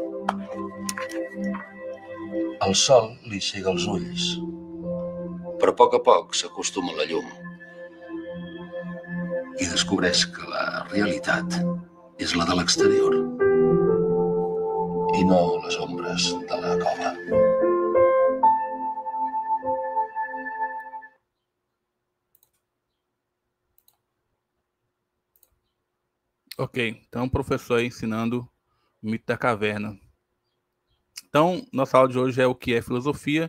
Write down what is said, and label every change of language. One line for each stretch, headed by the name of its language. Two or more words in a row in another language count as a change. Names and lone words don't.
Catalan: El sol li cega els ulls, però a poc s'acostuma a la llum i descobreix que la realitat és la de l'exterior i no les ombres de la cova.
Portuguese: Ok, então o professor aí ensinando o mito da caverna. Então, nossa aula de hoje é o que é filosofia.